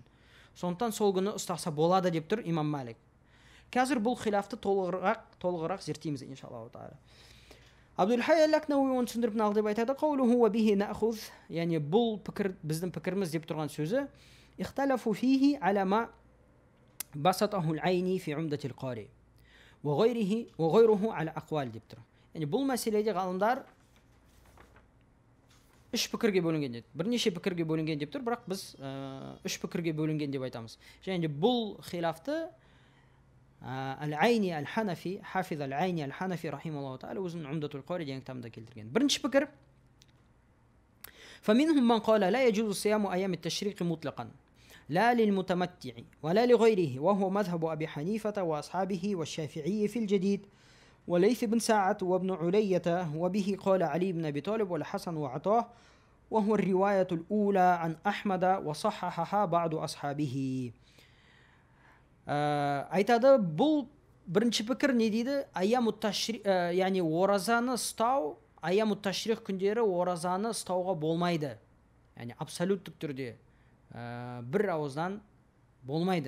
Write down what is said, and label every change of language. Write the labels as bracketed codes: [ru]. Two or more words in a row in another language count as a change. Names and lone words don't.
[kk] Сондықтан сол күні ұстаса болады деп тұр имам Малик. Қазір бұл хилафты толығырақ зерттейміз [ar] إن شاء الله تعالى. [kk] Абдул-Хай ал-Лакнауи оны түсіндіріп мынандай деп айтады: [ar] "قوله وبه نأخذ", [kk] яғни бұл пікір біздің пікіріміз деп тұрған сөзі. [ar] "اختلفوا فيه على ما بسطه العيني في عمدة القاري وغيره على أقوال" [kk] деп тұр. Яғни бұл мәселеде ғалымдар 3 пікірге бөлінген дейді. Бірнеше пікірге бөлінген деп тұр, бірақ біз 3 пікірге бөлінген деп айтамыз. Және де бұл хилафты Ал-Айни Ал-Ханафи, Хафиз Ал-Айни Ал-Ханафи [ar] رحمه الله تعالى [kk] өзінің Умдатул Қари деген кітабында келтірген. Бірінші пікір: [ar] فمنهم من قال لا يجوز صيام أيام التشريق مطلقا لا للمتمتع ولا لغيره وهو مذهب أبي حنيفة وأصحابه والشافعي في الجديد وليث بن ساعد وابن علية وبه قال علي بن أبي طالب والحسن وعطاه وهو الرواية الأولى عن أحمد وصححها بعض أصحابه. [kk] Айтады, бұл бірінші пікір не дейді? [ar] أيام التشريق, [kk] яғни оразаны ұстау, [ar] أيام التشريق [kk] күндері оразаны ұстауға болмайды. Яғни абсолюттік түрде бір ауыздан болмайды.